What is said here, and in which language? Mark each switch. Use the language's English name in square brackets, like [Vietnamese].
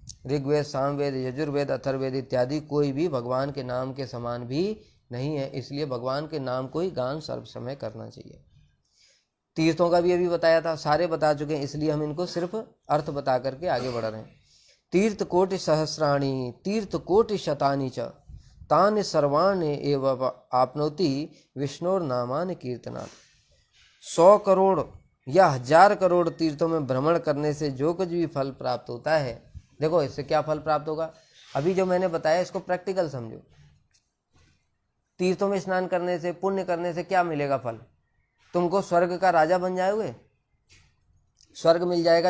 [Hindi] ऋग्वेद, सामवेद, यजुर्वेद, अथर्ववेद इत्यादि कोई भी भगवान के नाम के समान भी नहीं है। इसलिए भगवान के नाम को ही गान सर्व समय करना चाहिए। तीर्थों का भी अभी बताया था, सारे बता चुके हैं, इसलिए हम इनको सिर्फ अर्थ बता करके आगे बढ़ रहे हैं। [Sanskrit] तीर्थ कोटि सहस्राणि तीर्थ कोटि शतानि च तानि सर्वाणि एव आपनोति विष्णुर नामानि कीर्तनात्। [Hindi] 100 करोड़ या 1000 करोड़ तीर्थों में भ्रमण करने से जो कुछ भी फल प्राप्त होता है, देखो इससे क्या फल प्राप्त होगा, अभी जो मैंने बताया इसको प्रैक्टिकल समझो। तीर्थों में स्नान करने से, पुण्य करने से क्या मिलेगा फल? तुमको स्वर्ग का राजा बन जाओगे, स्वर्ग मिल जाएगा।